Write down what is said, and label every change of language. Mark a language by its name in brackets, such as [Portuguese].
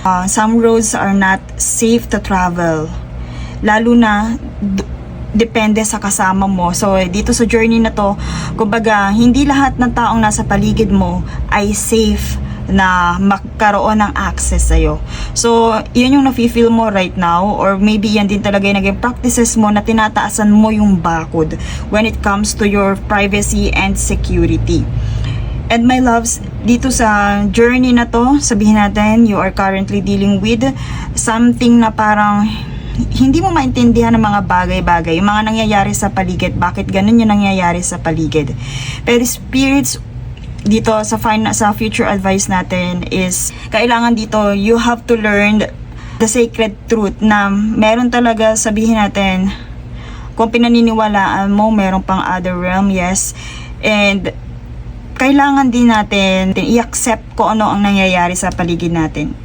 [English] Some roads are not safe to travel. [Filipino] Lalo na depende sa kasama mo. So, dito sa journey na to, kumbaga, hindi lahat ng taong nasa paligid mo ay safe na magkaroon ng access sa'yo. So, yun yung nafe-feel mo [English] right now, or maybe [Filipino] yan din talaga yung naging practices mo na tinataasan mo yung bakod [English] when it comes to your privacy and security. And my loves, [Filipino] dito sa journey na to, sabihin natin, [English] you are currently dealing with something [Filipino] na parang hindi mo maintindihan ng mga bagay-bagay, yung mga nangyayari sa paligid, bakit ganun yung nangyayari sa paligid. Pero spirits dito sa future advice natin is kailangan dito [English] you have to learn the sacred truth [Filipino] na meron talaga, sabihin natin, kung pinaniniwalaan mo meron pang other realm, yes, and kailangan din natin i-accept kung ano ang nangyayari sa paligid natin.